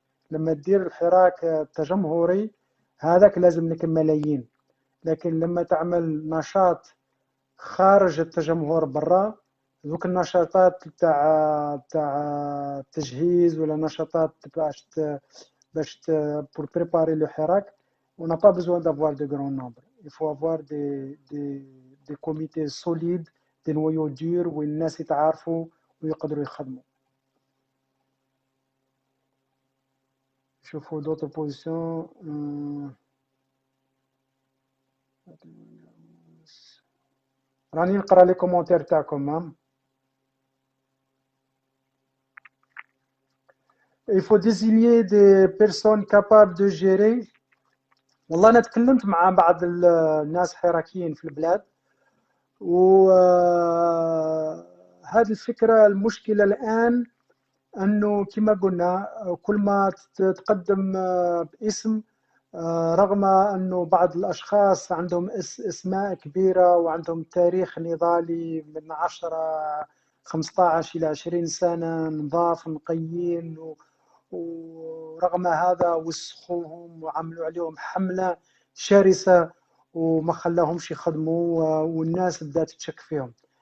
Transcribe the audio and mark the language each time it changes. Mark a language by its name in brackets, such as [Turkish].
[Arabic] لما تدير الحراك التجمهري هذاك لازم لك ملايين، لكن لما تعمل نشاط خارج التجمهر برا، ذوك النشاطات تاع تجهيز ولا نشاطات باش [French] pour préparer le حراك، on n'a pas besoin d'avoir de grands nombres. Il faut avoir des comités solides، des noyaux durs [Arabic] وين الناس يتعارفوا ويقدروا يخدموا. [French] شوفوا d'autres positions. [Arabic] راني نقرا [French] لي كومونتير [Arabic] تاعكم. [French] Il faut désigner des personnes capables de gérer. [Arabic] والله أنا تكلمت مع بعض الناس حراكيين في البلاد، وهذه الفكرة المشكلة الآن أنه كما قلنا كل ما تقدم باسم، رغم أنه بعض الأشخاص عندهم أسماء كبيرة وعندهم تاريخ نضالي من 10 15 إلى 20 سنة نضاف نقيين، ورغم هذا وسخوهم وعملوا عليهم حملة شرسة وما خلاهمش يخدموا، والناس بدأت تشك فيهم.